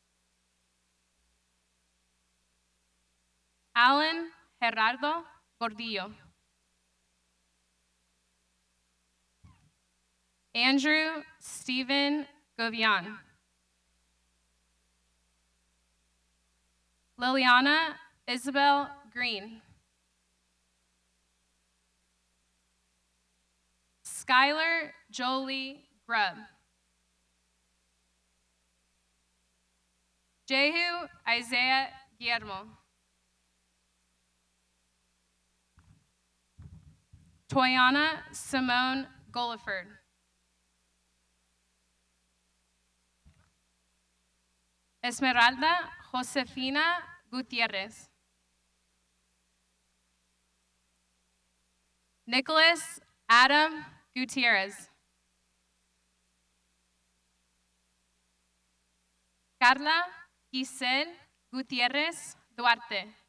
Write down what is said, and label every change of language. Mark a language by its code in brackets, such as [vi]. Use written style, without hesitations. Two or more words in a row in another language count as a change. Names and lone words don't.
[en] Alan Gerardo Gordillo. Andrew Stephen Govian. Liliana Isabel Green. Skylar Jolie Grubb. Jehu Isaiah Guillermo. Toyana Simone Goliford. Esmeralda Josefina Gutierrez. Nicholas Adam Gutierrez. Carla Giselle Gutierrez Duarte.